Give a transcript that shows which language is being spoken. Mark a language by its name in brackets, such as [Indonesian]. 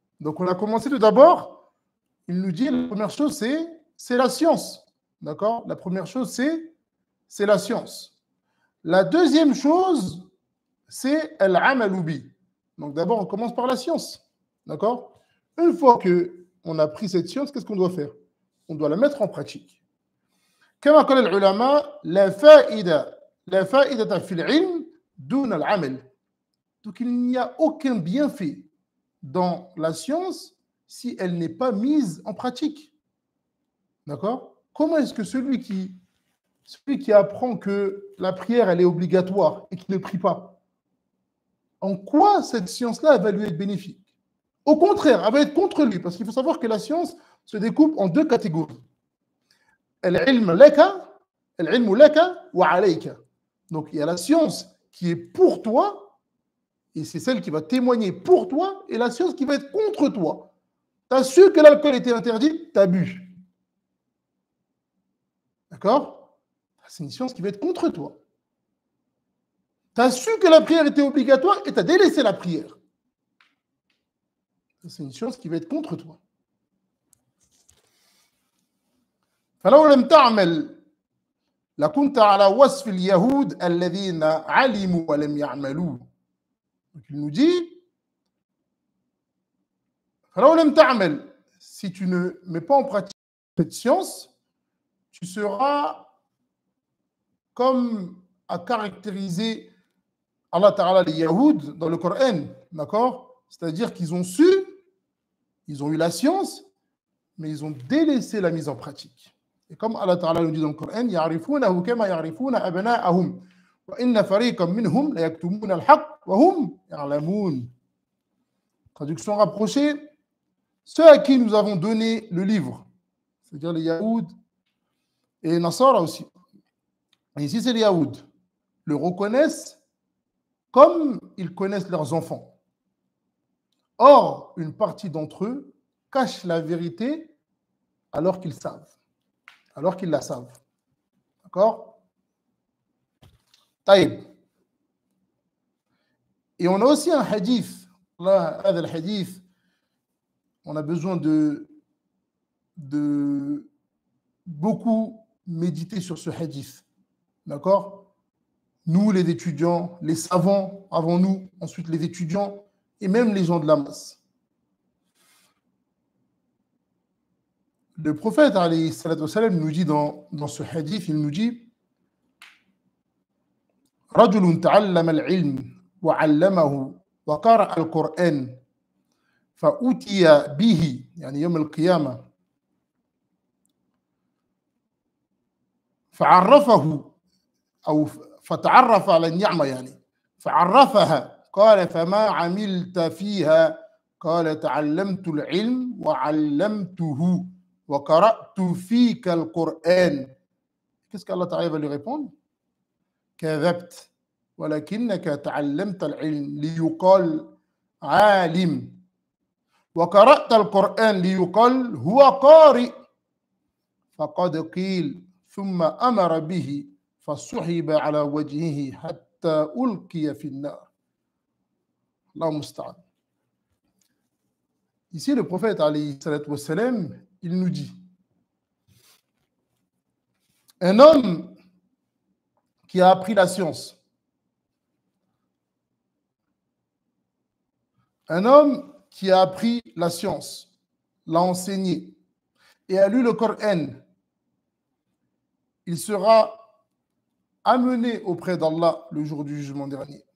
[French] Donc on a commencé tout d'abord, il nous dit la première chose c'est la science. D'accord? La première chose c'est la science. La deuxième chose c'est al-amalu bi. Donc d'abord on commence par la science. D'accord? Une fois qu'on a pris cette science, qu'est-ce qu'on doit faire? On doit la mettre en pratique. [Arabic] كما قال العلماء لا فائدة في العلم دون العمل. [French] Donc il n'y a aucun bienfait dans la science si elle n'est pas mise en pratique. D'accord? Comment est-ce que celui qui apprend que la prière elle est obligatoire et qui ne prie pas, en quoi cette science-là va lui être bénéfique? Au contraire, elle va être contre lui, parce qu'il faut savoir que la science se découpe en 2 catégories. [Arabic] Al-ilm laka wa alayka. [French] Donc il y a la science qui est pour toi, et c'est celle qui va témoigner pour toi, et la science qui va être contre toi. Tu as su que l'alcool était interdit, tu as bu. D'accord? C'est une science qui va être contre toi. Tu as su que la prière était obligatoire et tu as délaissé la prière. C'est une science qui va être contre toi. [Arabic] فلو لم تعمل لكنت على وصف اليهود الذين علموا ولم يعملوا. [French] Donc il nous dit [Arabic] فلو لم تعمل, [French] si tu ne mets pas en pratique cette science, tu seras comme a caractérisé Allah Ta'ala les Yahoud dans le Coran, d'accord? C'est-à-dire qu'ils ont su, ils ont eu la science, mais ils ont délaissé la mise en pratique. Et comme Allah Ta'ala nous dit dans le Coran, [Arabic] يَعْرِفُونَهُ كَمَا يَعْرِفُونَ أَبْنَاءَهُمْ وَإِنَّ فَرِيقًا مِّنْهُمْ لَيَكْتُمُونَ الْحَقَّ وَهُمْ يَعْلَمُونَ. [French] Traduction rapprochée, ceux à qui nous avons donné le livre, c'est-à-dire les Yahoud et les Nasara aussi. Et ici, c'est les Yahoud, le reconnaissent comme ils connaissent leurs enfants. Or, une partie d'entre eux cache la vérité alors qu'ils savent, alors qu'ils la savent. D'accord? Taïb. Et on a aussi un hadith. Là, le hadith, on a besoin de beaucoup méditer sur ce hadith. D'accord? Nous, les étudiants, les savants avant nous, ensuite les étudiants, et même les gens de la masse. Le prophète, alayhi salatu wassalam, nous dit dans ce hadith, il nous dit [Arabic] رجل تعلم العلم وعلمه وقرأ القرآن فأتي به يعني يوم القيامة فعرفه أو فتعرف على النعمة يعني فعرفها قال فما عملت فيها قال تعلمت العلم وعلمته وقرأت فيك القرآن. [French] Qu'est-ce qu'Allah Ta'ala va lui répondre? [Arabic] كذبت ولكنك تعلمت العلم ليقال عالم وقرأت القرآن ليقال هو قارئ فقد قيل ثم أمر به فسحب على وجهه حتى ألقي في النار. الله المستعان. [French] Ici, le prophète, alayhi salatu wassalam, il nous dit un homme qui a appris la science, un homme qui a appris la science, l'a enseigné et a lu le Coran, il sera amené auprès d'Allah le jour du jugement dernier.